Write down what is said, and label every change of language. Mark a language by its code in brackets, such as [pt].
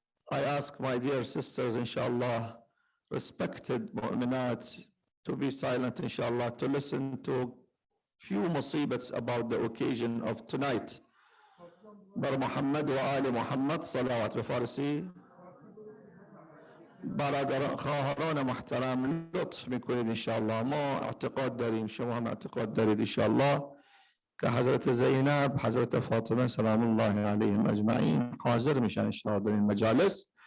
[en] I ask my dear sisters, inshallah, respected mu'minat, to be silent, inshallah, to listen to few musibats about the occasion of tonight. [fa] بر محمد وآل محمد صلوات بفارسي. برادر خواهران محترم لطف میکنید انشاءالله. ما اعتقاد داریم، شما هم اعتقاد دارید انشاءالله که حضرت زینب، حضرت فاطمه سلام الله علیهم اجمعین حاضر میشن انشاءالله در این مجالس.